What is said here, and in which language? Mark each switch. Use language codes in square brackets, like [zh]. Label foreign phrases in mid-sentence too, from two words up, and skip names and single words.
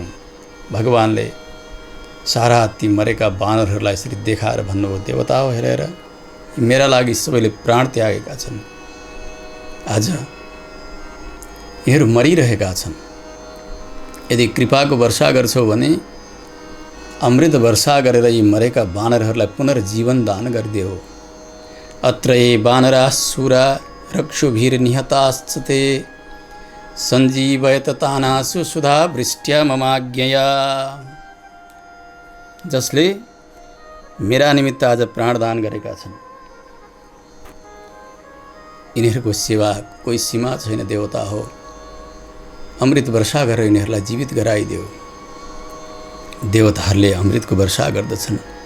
[ne] भगवानले सारा ती मरेका बानरहरूलाई यसरी देखाएर भन्नुभयो, देवता हो हेरेर, मेरा लागि सबैले प्राण त्यागेका छन्। आज यिनीहरू मरिरहेका छन्। यदि कृपाको वर्षा गर्छौ भने अमृत वर्षा गरेर यी मरेका बानरहरूलाई पुनर्जीवन दान गरिदेऊ। [sa] अत्र ये बानराः शूरा रक्षुभिर निहताश्चते सञ्जीवयत तानासु सुधा वृष्ट्या ममाज्ञया। [ne] जसले मेरा निमित्त आज प्राणदान गरेका छन्, यिनीहरूको सेवा कोही सीमा छैन। देवता हो, अमृत वर्षा गरेर यिनीहरूलाई जीवित गराइदेऊ। देवताहरूले अमृतको वर्षा गर्दछन्।